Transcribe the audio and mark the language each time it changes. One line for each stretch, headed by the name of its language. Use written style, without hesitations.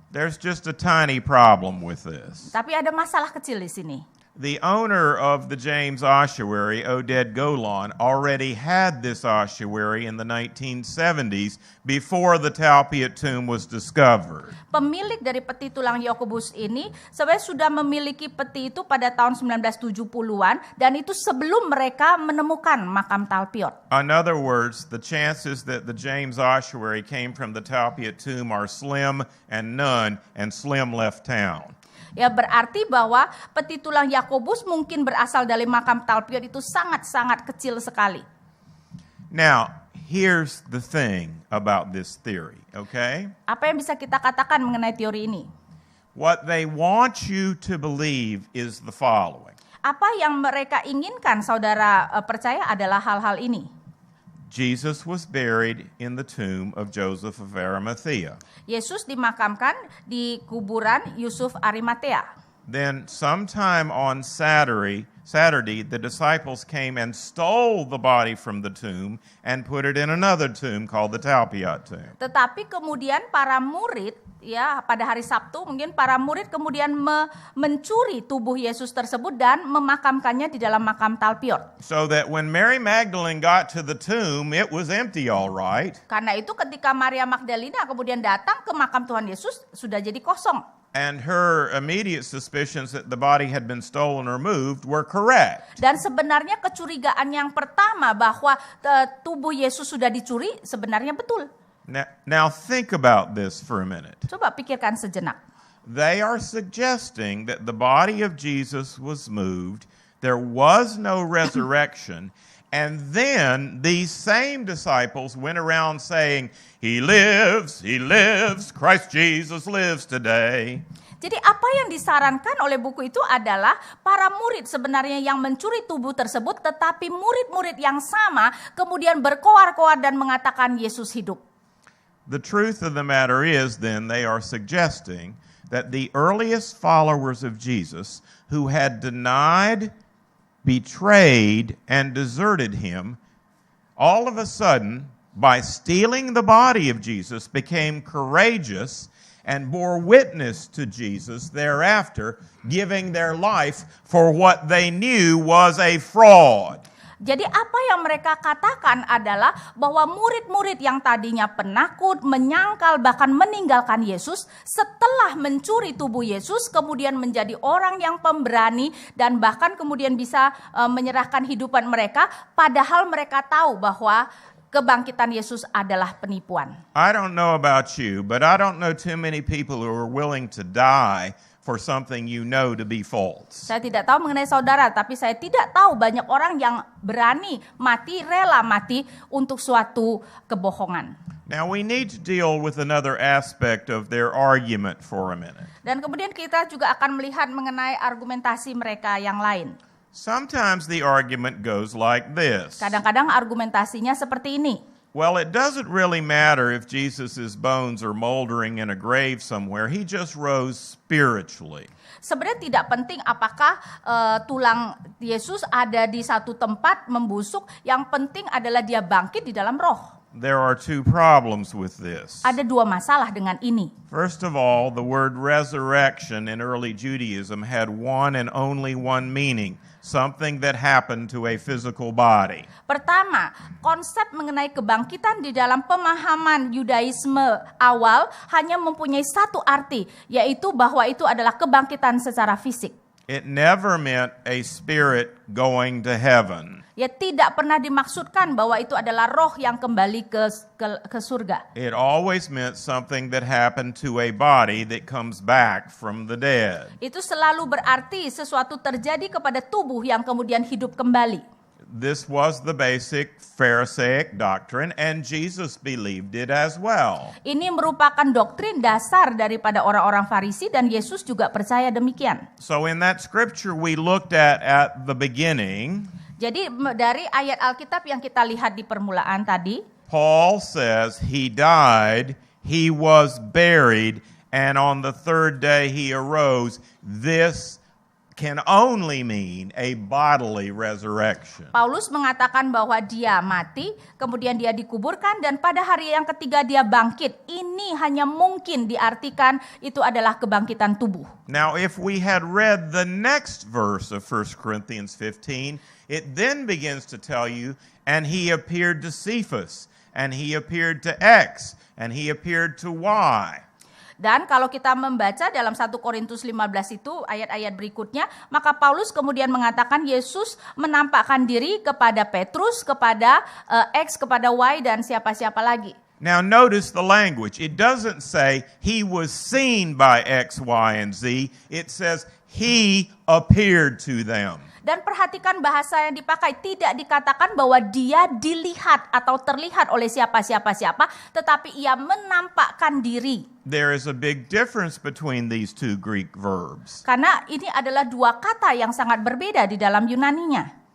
English: There's just a tiny problem with this.
Indonesian: Tapi ada masalah kecil di sini.
English: The owner of the James ossuary, Oded Golan, already had this ossuary in the 1970s before the Talpiot tomb was discovered.
Indonesian: Pemilik dari peti tulang Yakobus ini sebenarnya sudah memiliki peti itu pada tahun 1970-an dan itu sebelum mereka menemukan makam Talpiot.
English: In other words, the chances that the James ossuary came from the Talpiot tomb are slim and none, and Slim left town.
Indonesian: Ya berarti bahwa peti tulang Yakobus mungkin berasal dari makam Talpiot itu sangat-sangat kecil sekali.
English: Now, here's the thing about this theory, okay?
Indonesian: Apa yang bisa kita katakan mengenai teori ini?
English: What they want you to believe is the following.
Indonesian: Apa yang mereka inginkan saudara percaya adalah hal-hal ini.
English: Jesus was buried in the tomb of Joseph of Arimathea.
Indonesian: Yesus dimakamkan di kuburan Yusuf Arimatea.
English: Then sometime on Saturday, the disciples came and stole the body from the tomb and put it in another tomb called the Talpiot tomb.
Indonesian: Tetapi kemudian para murid, ya pada hari Sabtu mungkin para murid kemudian mencuri tubuh Yesus tersebut dan memakamkannya di dalam makam Talpiot.
English: So that when Mary Magdalene got to the tomb, it was empty, all right.
Indonesian: Karena itu ketika Maria Magdalena kemudian datang ke makam Tuhan Yesus sudah jadi kosong.
English: And her immediate suspicions that the body had been stolen or moved were correct.
Indonesian: Dan sebenarnya kecurigaan yang pertama bahwa tubuh Yesus sudah dicuri sebenarnya betul.
English: Now think about this for a minute.
Indonesian: Coba pikirkan sejenak.
English: They are suggesting that the body of Jesus was moved, there was no resurrection, and then these same disciples went around saying, He lives, Christ Jesus lives today.
Indonesian: Jadi apa yang disarankan oleh buku itu adalah para murid sebenarnya yang mencuri tubuh tersebut, tetapi murid-murid yang sama kemudian berkoar-koar dan mengatakan Yesus hidup.
English: The truth of the matter is then they are suggesting that the earliest followers of Jesus who had denied, betrayed, and deserted him, all of a sudden, by stealing the body of Jesus, became courageous and bore witness to Jesus thereafter, giving their life for what they knew was a fraud.
Indonesian: Jadi apa yang mereka katakan adalah bahwa murid-murid yang tadinya penakut, menyangkal, bahkan meninggalkan Yesus, setelah mencuri tubuh Yesus, kemudian menjadi orang yang pemberani dan bahkan kemudian bisa menyerahkan hidupan mereka, padahal mereka tahu bahwa kebangkitan Yesus adalah penipuan.
English: I don't know about you, but I don't know too many people who are willing to die for something you know to be false.
Indonesian: Saya tidak tahu mengenai saudara, tapi saya tidak tahu banyak orang yang berani mati, rela mati untuk suatu kebohongan.
English: Now we need to deal with another aspect of their argument for a minute.
Indonesian: Dan kemudian kita juga akan melihat mengenai argumentasi mereka yang lain.
English: Sometimes the argument goes like this.
Indonesian: Kadang-kadang argumentasinya seperti ini.
English: Well, it doesn't really matter if Jesus' bones are moldering in a grave somewhere. He just rose spiritually.
Indonesian: Sebenarnya tidak penting apakah tulang Yesus ada di satu tempat membusuk. Yang penting adalah dia bangkit di dalam roh.
English: There are two problems with this.
Indonesian: Ada dua masalah dengan ini.
English: First of all, the word resurrection in early Judaism had one and only one meaning. something that happened to a physical body.
Indonesian: Pertama, konsep mengenai kebangkitan di dalam pemahaman Yudaisme awal hanya mempunyai satu arti, yaitu bahwa itu adalah kebangkitan secara fisik.
English: It never meant a spirit going to heaven.
Indonesian: Ya, tidak pernah dimaksudkan bahwa itu adalah roh yang kembali ke surga.
English: It always meant something that happened to a body that comes back from the dead.
Indonesian: Itu selalu berarti sesuatu terjadi kepada tubuh yang kemudian hidup kembali.
English: This was the basic Pharisaic doctrine, and Jesus believed it as well.
Indonesian: Ini merupakan doktrin dasar daripada orang-orang Farisi dan Yesus juga percaya demikian.
English: So in that scripture we looked at the beginning,
Indonesian: jadi dari ayat Alkitab yang kita lihat di permulaan tadi,
English: Paul says he died, he was buried, and on the third day he arose. This can only mean a bodily resurrection.
Indonesian: Paulus mengatakan bahwa dia mati, kemudian dia dikuburkan, dan pada hari yang ketiga dia bangkit. Ini hanya mungkin diartikan itu adalah kebangkitan tubuh.
English: Now, if we had read the next verse of 1 Corinthians 15, it then begins to tell you, and he appeared to Cephas, and he appeared to X, and he appeared to Y.
Indonesian: Dan kalau kita membaca dalam 1 Korintus 15 itu ayat-ayat berikutnya, maka Paulus kemudian mengatakan Yesus menampakkan diri kepada Petrus, kepada X, kepada Y, dan siapa-siapa lagi.
English: Now notice the language. It doesn't say he was seen by X, Y, and Z. It says he appeared to them.
Indonesian: Dan perhatikan bahasa yang dipakai, tidak dikatakan bahwa dia dilihat atau terlihat oleh siapa-siapa, tetapi ia menampakkan diri.
English: There is a big difference between these two Greek verbs.
Indonesian: Karena ini adalah dua kata yang sangat berbeda di dalam Yunaninya.